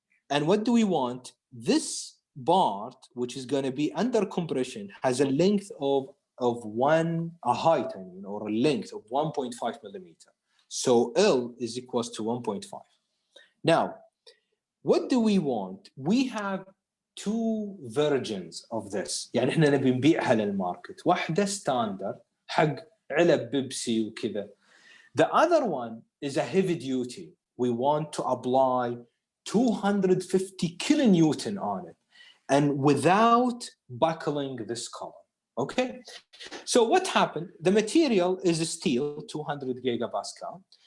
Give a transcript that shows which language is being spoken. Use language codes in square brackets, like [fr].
[en] And what do we want? This part, which is going to be under compression, has a length of a height, or a length of 1.5 millimeter. So L is equals to 1.5. Now, what do we want? We have two versions of this. [ar] يعني احنا نبي نبيعها للماركت. واحدة ستاندرد حق علب بيبسي وكذا. [en] The other one is a heavy duty. We want to apply 250 kilonewton on it. and without buckling this column. Okay, so what happened? The material is steel, 200 gigapascal.